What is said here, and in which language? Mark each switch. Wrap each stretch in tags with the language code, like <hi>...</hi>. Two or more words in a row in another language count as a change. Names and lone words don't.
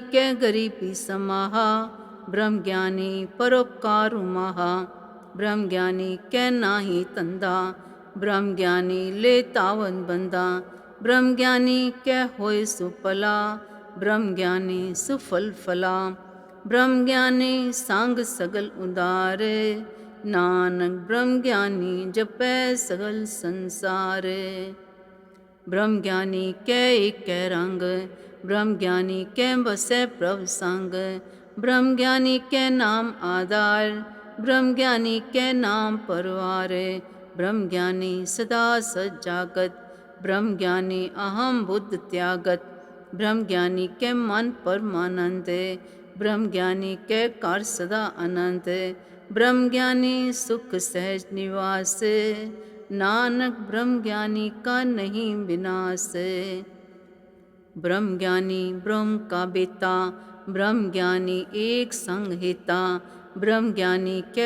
<bra>कै गरीबी समाहा, ब्रह्म ज्ञानी परोपकार महा, ब्रह्म ज्ञानी कै नाही तंदा, ब्रह्म ज्ञानी ले तावन बंदा, ब्रह्म ज्ञानी कै होए सुफला, ब्रह्म ज्ञानी सुफल फला, ब्रह्म ज्ञानी सांग सगल उदार, नानक ब्रह्म ज्ञानी जपै सगल संसार। ब्रह्म ज्ञानी कै एक रंग, ब्रह्म ज्ञानी कै बसै प्रभ संग, ब्रह्म ज्ञानी कै नाम आधार, ब्रह्म ज्ञानी कै नाम परवार, ब्रह्म ज्ञानी सदा सजागत, ब्रह्म ज्ञानी अहम बुद्ध त्यागत, ब्रह्म ज्ञानी के मन परमानंद, ब्रह्म ज्ञानी के कार सदा अनंत, ब्रह्म ज्ञानी सुख सहज निवास, नानक ब्रह्म ज्ञानी का नहीं विनाश। ब्रह्म ज्ञानी ब्रह्म का बेता, ब्रह्म ज्ञानी एक संग हिता, ब्रह्म ज्ञानी क्या</bra>